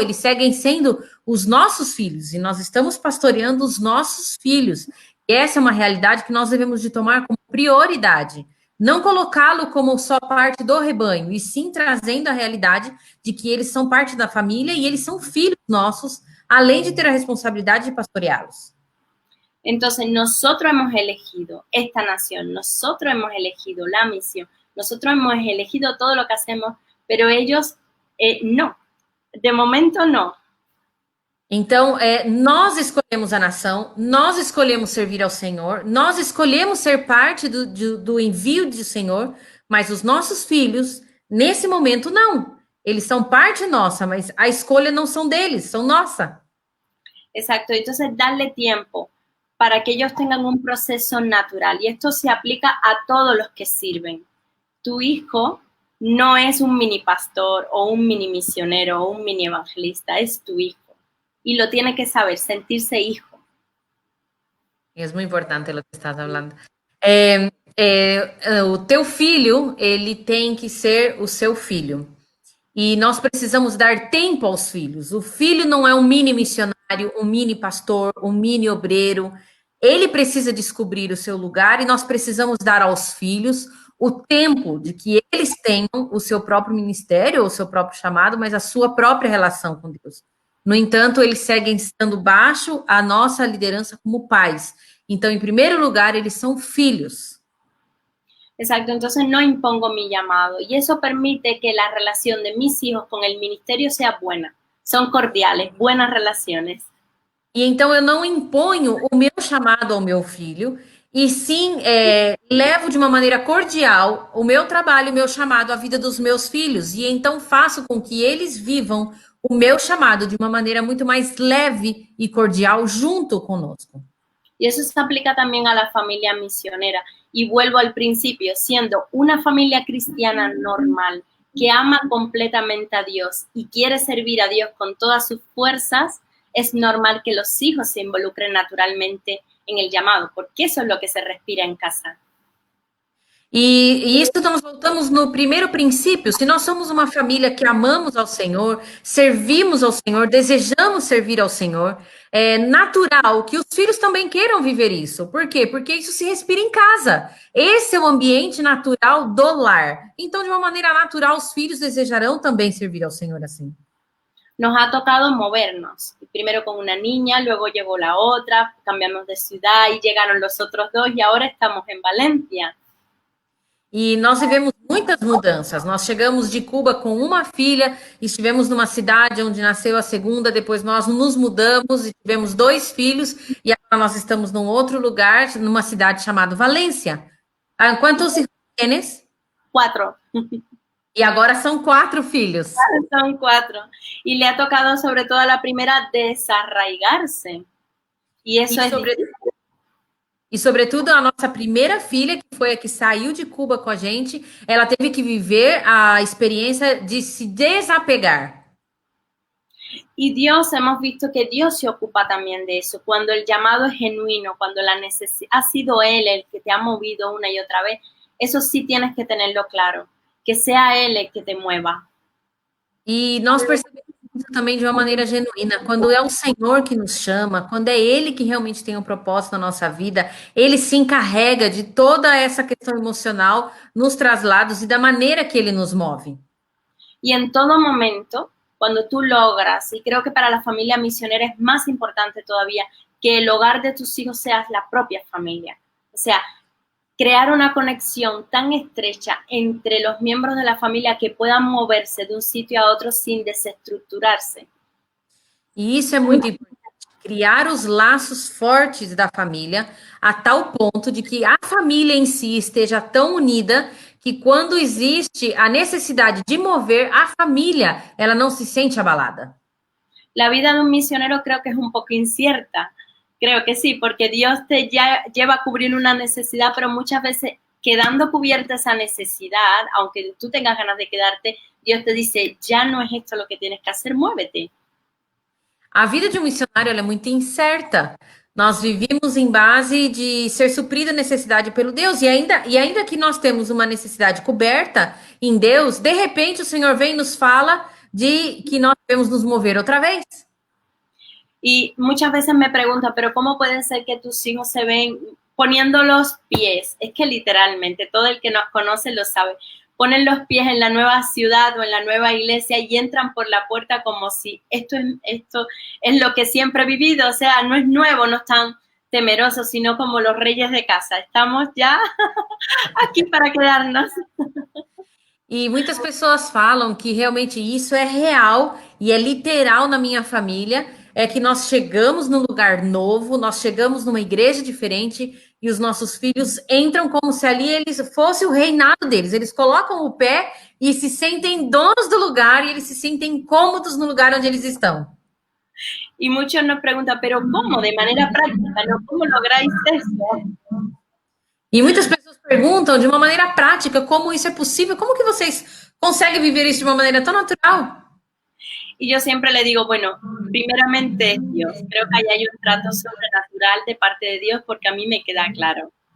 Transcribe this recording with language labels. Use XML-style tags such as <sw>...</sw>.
<pt>Eles seguem sendo os nossos filhos e nós estamos pastoreando os nossos filhos. E essa é uma realidade que nós devemos de tomar como prioridade. Não colocá-lo como só parte do rebanho, e sim trazendo a realidade de que eles são parte da família e eles são filhos nossos, além de ter a responsabilidade de pastoreá-los.</pt> <es>Entonces, nosotros hemos elegido esta nación, nosotros hemos elegido la misión, nosotros hemos elegido todo lo que hacemos, pero ellos no, de momento no.</es> <pt>Então, nós escolhemos a nação, nós escolhemos servir ao Senhor, nós escolhemos ser parte do envio do Senhor, mas os nossos filhos, nesse momento, não. Eles são parte nossa, mas a escolha não são deles, são nossa.</pt> <es>Exacto, entonces darle tiempo para que ellos tengan un proceso natural. Y esto se aplica a todos los que sirven. Tu hijo no es un mini pastor o un mini misionero o un mini evangelista, es tu hijo. Y lo tiene que saber, sentirse hijo.</es> <pt>É muito importante o que estás falando. O teu filho, ele tem que ser o seu filho. E nós precisamos dar tempo aos filhos. O filho não é um mini missionário, um mini pastor, um mini obreiro. Ele precisa descobrir o seu lugar e nós precisamos dar aos filhos o tempo de que eles tenham o seu próprio ministério, o seu próprio chamado, mas a sua própria relação com Deus. No entanto, eles seguem estando baixo a nossa liderança como pais. Então, em primeiro lugar, eles são filhos.</pt> <es>Exacto, entonces no impongo mi llamado y eso permite que la relación de mis hijos con el ministerio sea buena. Son cordiales, buenas relaciones.</es> <pt>E então eu não imponho o meu chamado ao meu filho e sim levo de uma maneira cordial o meu trabalho, o meu chamado, a vida dos meus filhos, e então faço com que eles vivam o meu chamado de uma maneira muito mais leve e cordial junto conosco.</pt> <es>Y eso se aplica también a la familia misionera. Y vuelvo al principio, siendo una familia cristiana normal, que ama completamente a Dios y quiere servir a Dios con todas sus fuerzas, es normal que los hijos se involucren naturalmente en el llamado, porque eso es lo que se respira en casa.</es> <pt>E isso nós voltamos no primeiro princípio. Se nós somos uma família que amamos ao Senhor, servimos ao Senhor, desejamos servir ao Senhor, é natural que os filhos também queiram viver isso. Por quê? Porque isso se respira em casa. Esse é o ambiente natural do lar. Então, de uma maneira natural, os filhos desejarão também servir ao Senhor assim.</pt> <es>Nos ha tocado movernos, primero con una niña, luego llegó la otra, cambiamos de ciudad y llegaron los otros dos y ahora estamos en Valencia.</es> <pt>E nós vivemos muitas mudanças. Nós chegamos de Cuba com uma filha, estivemos numa cidade onde nasceu a segunda, depois nós nos mudamos e tivemos 2 filhos, e agora nós estamos num outro lugar, numa cidade chamada Valência.</pt> <es>Quantos hijos tienes? 4.</es> <pt>E agora são 4 filhos.</pt> <es>Son 4. Y le ha tocado sobre todo a la primera desarraigarse. Y eso es</es> <pt>E, sobretudo, a nossa primeira filha, que foi a que saiu de Cuba com a gente, ela teve que viver a experiência de se desapegar.</pt> <es>Y Dios, hemos visto que Dios se ocupa también de eso. Cuando el llamado es genuino, cuando ha sido Él el que te ha movido una y otra vez, eso sí tienes que tenerlo claro. Que sea Él el que te mueva.</es> <pt>E nós percebemos isso também de uma maneira genuína. Quando é o Senhor que nos chama, quando é Ele que realmente tem um propósito na nossa vida, Ele se encarrega de toda essa questão emocional nos traslados e da maneira que Ele nos move.</pt> <es>Y en todo momento, cuando tú logras, y creo que para la familia misionera es más importante todavía, que el hogar de tus hijos sea la propia familia. O sea, crear una conexión tan estrecha entre los miembros de la familia que puedan moverse de un sitio a otro sin desestructurarse.</es> <pt>E isso é muito importante, criar os laços fortes da família a tal ponto de que a família em si esteja tão unida que quando existe a necessidade de mover a família, ela não se sente abalada.</pt> <es>La vida de un misionero creo que es un poco incierta. Creo que sí, porque Dios te lleva a cubrir una necesidad, pero muchas veces quedando cubierta esa necesidad, aunque tú tengas ganas de quedarte, Dios te dice, ya no es esto lo que tienes que hacer, muévete.</es> <pt>A vida de um missionário ela é muito incerta. Nós vivemos em base de ser suprida a necessidade pelo Deus, e ainda que nós temos uma necessidade coberta em Deus, de repente o Senhor vem e nos fala de que nós devemos nos mover outra vez.</pt> <es>Y muchas veces me preguntan, pero ¿cómo puede ser que tus hijos se ven poniendo los pies? Es que literalmente, todo el que nos conoce lo sabe. Ponen los pies en la nueva ciudad o en la nueva iglesia y entran por la puerta como si esto es lo que siempre he vivido. O sea, no es nuevo, no están temerosos, sino como los reyes de casa. Estamos ya aqui para quedarnos.</es> <pt>E muitas pessoas falam que realmente isso é real e é literal na minha família, é que nós chegamos num lugar novo, nós chegamos numa igreja diferente e os nossos filhos entram como se ali eles fosse o reinado deles. Eles colocam o pé e se sentem donos do lugar e eles se sentem cômodos no lugar onde eles estão.</pt> <es>Y muchos nos preguntan, pero ¿cómo? De manera práctica, ¿no? ¿Cómo lográis eso?</es> <pt>E muitas pessoas perguntam de uma maneira prática como isso é possível, como que vocês conseguem viver isso de uma maneira tão natural?</pt> <es>Y yo siempre le digo, bueno, primeramente es Dios. Creo que ahí hay un trato sobrenatural de parte de Dios porque a mí me queda claro.</es>